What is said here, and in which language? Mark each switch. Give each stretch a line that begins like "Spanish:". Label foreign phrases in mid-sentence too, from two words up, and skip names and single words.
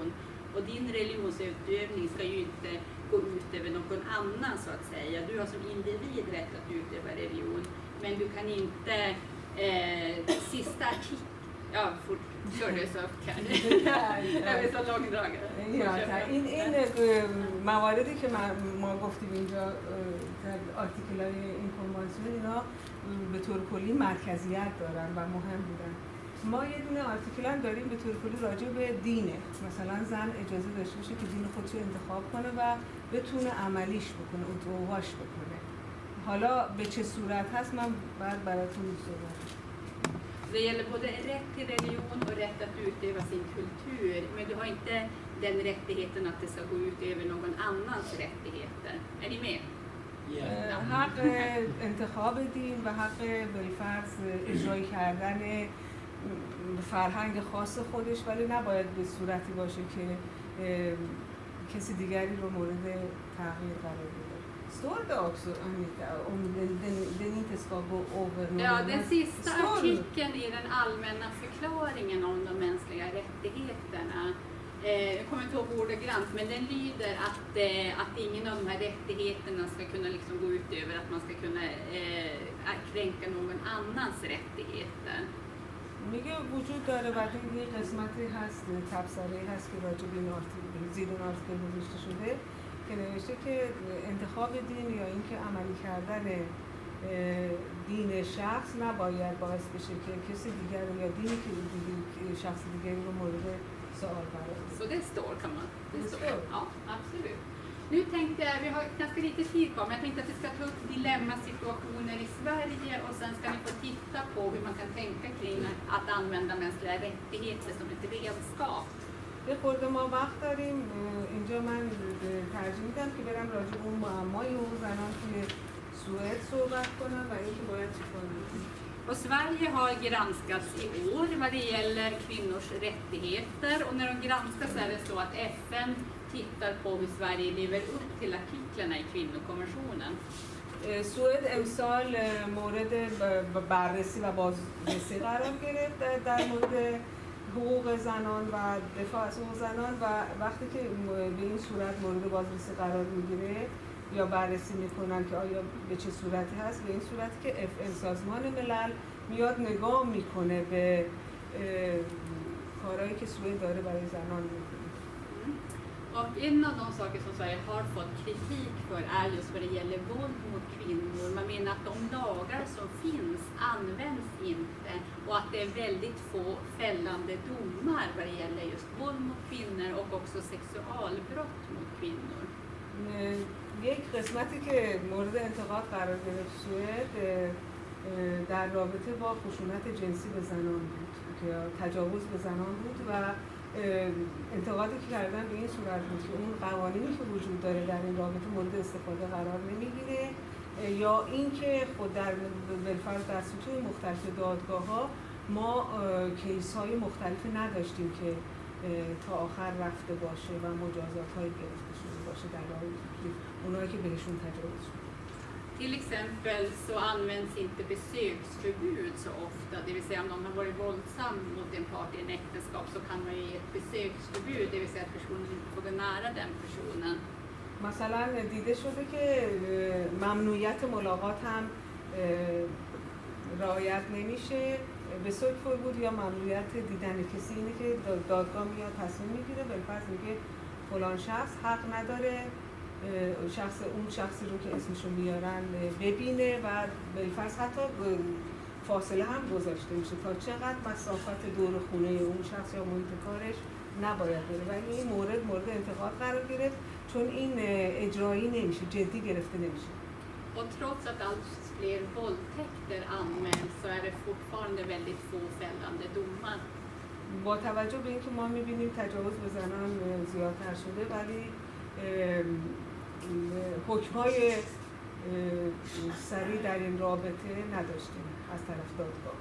Swedish: Och din religionsutövning ska ju inte gå ut över någon annan så att säga. Du har som individ rätt att utöva religion. Men du kan inte... sista artikeln. Ja, fort kör det så kan jag är så långdragare.
Persian: این مواردی که ما گفتیم اینجا در آرتیکل‌های این کنوانسیون اینا به طور کلی مرکزیت دارن و مهم بودن. ما یه دونه آرتیکل هم داریم به طور کلی راجع به دینه. مثلا زن اجازه داشته باشه که دین خودش رو انتخاب کنه و بتونه عملیش بکنه، اتوباش بکنه. حالا به چه صورت هست من بعد براتون میگم.
Swedish: Det gäller både rätt till religion och rätt att utöva sin kultur, men du har inte den rättigheten att det ska gå ut över någon annans rättigheter. Är ni med?
Persian: حق انتخاب دین و حق بالفرض اجرای کردن فرهنگ خاص خودش، ولی نباید به صورتی باشه که کسی دیگری رو مورد تغییر قرار بده.
Swedish: Står det också, Anita, om den inte ska gå över någon? Ja, den sista artikeln i den allmänna förklaringen om de mänskliga rättigheterna. Jag kommer inte ihåg ordagrant, men den lyder att ingen av de här rättigheterna ska kunna liksom gå ut över att man ska kunna kränka någon annans rättigheter.
Persian: میگه وجود داره و یه قسمتی هست، تبصره‌ای هست که راجع به این آرتیکل زیر اون آرتیکل نوشته شده که نوشته که انتخاب دین یا اینکه عملی کردن دین شخص نباید باعث بشه که کسی دیگر یا دینی که شخص دیگری رو مورد سوال قرار بده.
Swedish: Så det står kan man? Det står. Ja, absolut. Nu tänkte jag, vi har ganska lite tid kvar, men jag tänkte att vi ska ta upp dilemmasituationer i Sverige och sen ska ni få titta på hur man kan tänka kring att använda mänskliga rättigheter som ett redskap.
Persian: یه خورده ما وقت داریم. اینجا من ترجیح میدم که برم راجع به اون معمای حقوق زنان توی سوئد صحبت کنم و اینکه باید چیکار کنیم.
Swedish: Och Sverige har granskats i år vad det gäller kvinnors rättigheter, och när de granskas är det så att FN tittar på hur Sverige lever upp till artiklarna i kvinnokonventionen.
Persian: سوئد امسال مورد بررسی و بازرسی قرار گرفت در مورد حقوق زنان و دفاع از حقوق زنان و وقتی که به این صورت مورد بازرسی قرار میگیره یا بررسی میکنن که آیا به چه صورتی هست، به این صورتی که FN سازمان ملل میاد نگاه میکنه به کارهایی که سوئد داره برای زنان میکنه.
Swedish: Och en av de saker som Sverige har fått kritik för är just vad det gäller våld mot kvinnor. Man menar att de lagar som finns används inte och att det är väldigt få fällande domar vad det gäller just våld mot kvinnor och också sexualbrott mot kvinnor.
Persian: یک قسمتی که مورد انتقاد قرار گرفت سوئد در رابطه با خشونت جنسی به زنان بود که تجاوز به زنان بود و انتقادی که کردن به این صورت بود که اون قوانینی که وجود داره در این رابطه مورد استفاده قرار نمیگیره یا اینکه خود در بالفرض در سطوح مختلف دادگاه‌ها ما کیس‌های مختلفی نداشتیم که تا آخر رفته باشه و مجازات‌هایی گرفته شده باشه در رابطه اونایی که بهشون تجاوز شده.
Swedish: Till exempel så används inte besöksförbud så ofta, det vill säga om någon har varit våldsam mot en part i en äktenskap så kan man ju ge ett besöksförbud, det vill säga att personen inte får gå nära den personen.
Persian: مثلا دیده شده که ممنوعیت ملاقات هم رعایت نمیشه. besöksförbud یا ممنوعیت دیدن کسی اینه که دادگاه میاد تصمیم میگیره بالفرض میگه فلان شخص حق نداره اون شخصی رو که اسمشو میارن ببینه و بالفرض حتی فاصله هم گذاشته میشه تا چقدر مسافت دور خونه اون شخص یا محیط کارش نباید بره و این مورد انتقاد قرار گرفت چون این اجرایی نمیشه، جدی گرفته نمیشه.
Swedish: Och trots att allt fler våldtäkter anmäls så är det fortfarande fortfarande väldigt få fällande domar.
Persian: با توجه به اینکه ما می‌بینیم تجاوز به زنان زیادتر شده ولی حکم‌های سریع در این رابطه نداشتیم از طرف دادگاه.